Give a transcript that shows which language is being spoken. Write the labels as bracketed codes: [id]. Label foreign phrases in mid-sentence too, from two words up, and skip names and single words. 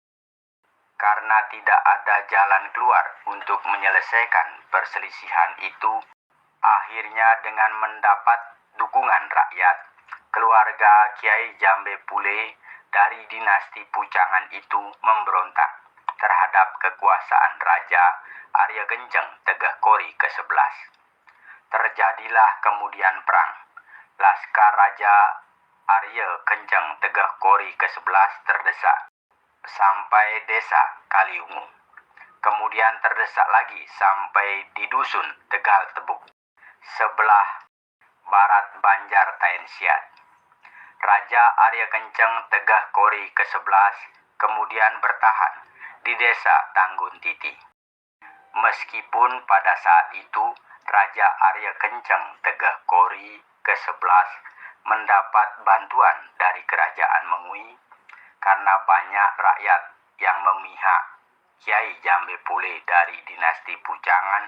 [id] Karena tidak ada jalan keluar untuk menyelesaikan perselisihan itu, akhirnya dengan mendapat dukungan rakyat, keluarga Kiai Jambe Pule dari dinasti Pucangan itu memberontak terhadap kekuasaan Raja Arya Kenceng Tegah Kori ke-11. Terjadilah kemudian perang. Laskar Raja Arya Kenceng Tegah Kori ke-11 terdesak sampai desa Kaliungu. Kemudian terdesak lagi sampai di dusun Tegal Tebuk, sebelah barat Banjar Taensiat. Raja Arya Kenceng Tegah Kori ke-11 kemudian bertahan di desa Tanggun Titi. Meskipun pada saat itu Raja Arya Kenceng Tegah Kori ke-11 mendapat bantuan dari Kerajaan Mengui, karena banyak rakyat yang memihak Kiai Jambe Pule dari dinasti Pucangan.